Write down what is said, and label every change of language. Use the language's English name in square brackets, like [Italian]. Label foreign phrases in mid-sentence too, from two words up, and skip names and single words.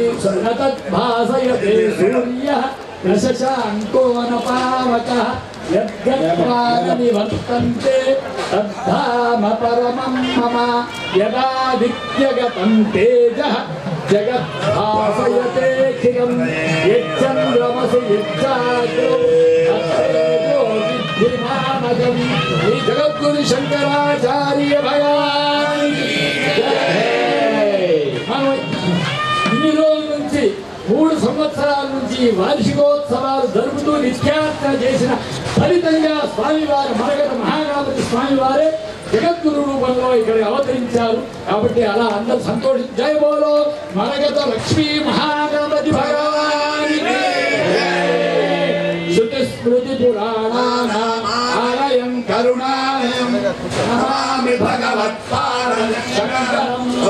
[Sanskrit] न तद्भासयते सूर्यः न शशाङ्को न पावकः यद्गत्वा न निवर्तन्ते तद्धाम परमं मम यदादित्यगतं तेजः जगद्भासयतेऽखिलं यच्चन्द्रमसि यच्चाग्रो तत्तेजो विद्धिमामजम् श्री जगद्गुरु शंकराचार्य भगवान् [Telugu] మనం ఇన్ని రోజుల నుంచి 3 సంవత్సరాల నుంచి వార్షికోత్సవాలు జరుపుతూ నిత్యార్చన చేసిన ఫలితంగా స్వామివారి మరగత మహాగణపతి స్వామివారే జగద్గురు రూపంలో ఇక్కడ అవతరించారు కాబట్టి అలా అందరూ సంతోషించి [Hindi] जय बोलो [Telugu] మరగత లక్ష్మీ మహాగణపతి భగవానికి [Sanskrit] श्रुति स्मृति पुराणानां आलयं करुणालयं नमामि भगवत्पादं शंकरं